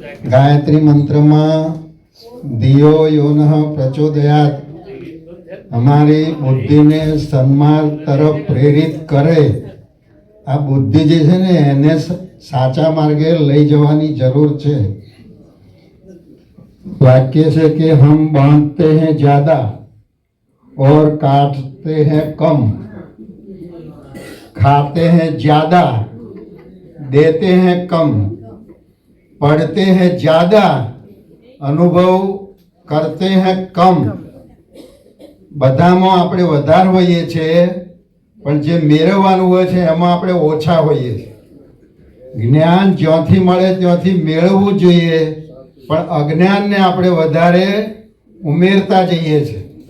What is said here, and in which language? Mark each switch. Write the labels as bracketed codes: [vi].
[gu] ગાયત્રી મંત્રમાં [sa] ધિયો યોનઃ પ્રચોદયાત [gu] અમારી બુદ્ધિને સન્માર્ગ તરફ પ્રેરિત કરે. આ બુદ્ધિ જે છે ને એને સાચા માર્ગે લઈ જવાની જરૂર છે. [hi] वाक्य से कि हम बांटते हैं ज्यादा और काटते हैं कम, खाते हैं ज्यादा देते हैं कम, पढ़ते हैं ज्यादा अनुभव करते हैं कम. [gu] બધામાં આપણે વધારે હોઈએ છીએ પણ જે મેળવવાનું હોય છે એમાં આપણે ઓછા હોઈએ છીએ. જ્ઞાન જ્યાંથી મળે ત્યાંથી મેળવવું જોઈએ પણ અજ્ઞાનને આપણે વધારે ઉમેરતા જઈએ છીએ.